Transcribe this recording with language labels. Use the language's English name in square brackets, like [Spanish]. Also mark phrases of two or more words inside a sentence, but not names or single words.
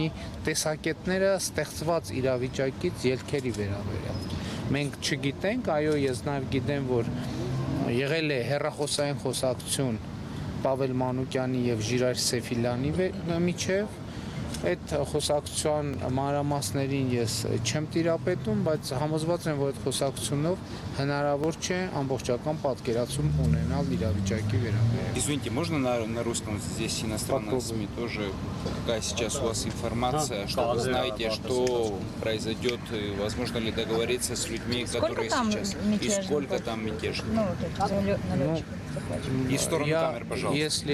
[Armenian] տեսակետները ստեղծված իրավիճակից ելքերի վերաբերյալ։ Մենք չգիտենք, այո, ես նաեւ գիտեմ, որ եղել է հեռախոսային խոսակցություն Պավել Մանուկյանի եւ Ժիրայր Սեյֆիլյանի միջեւ, այդ խոսակցության մանրամասներին ես չեմ տիրապետում, բայց համոզված եմ, որ այդ խոսակցությունով հնարավոր չէ ամբողջական պատկերացում ունենալ իրավիճակի վերաբերյալ։ [Russian] Извините, можно на русском? Здесь иностранные СМИ тоже. Какая сейчас у вас информация, что вы знаете, что произойдет, возможно ли договориться с людьми, которые сейчас, и сколько там мятежников? И в сторону камер, пожалуйста.